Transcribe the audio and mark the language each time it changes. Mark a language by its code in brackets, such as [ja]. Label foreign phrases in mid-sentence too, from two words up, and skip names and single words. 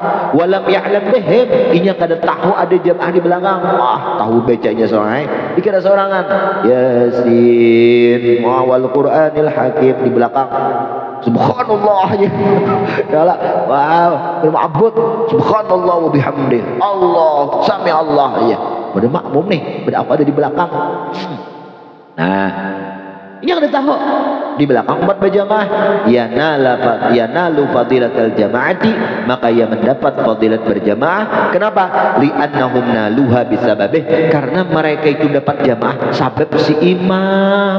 [ar] ولم يعلم بهم, [bjn] inya kada tahu ada jamaah di belakang. Tahu bacanya seorang, dikira seorangan. [ar] يس والقرآن الحكيم [bjn] di belakang. Subhanallah ya. Wow, berma'bud. [ar] سبحان الله وبحمده. الله، سمع الله يا. [bjn] Pada makmum nih, pada apa ada di belakang. Nah, ini yang tahu di belakang umat berjamaah, [ar] ينالون فضيلة الجماعة, [bjn] maka ia mendapat fadilat berjamaah. Kenapa? [ar] لأنهم نالوها بسببه, [bjn] karena mereka itu dapat jamaah sabab si imam.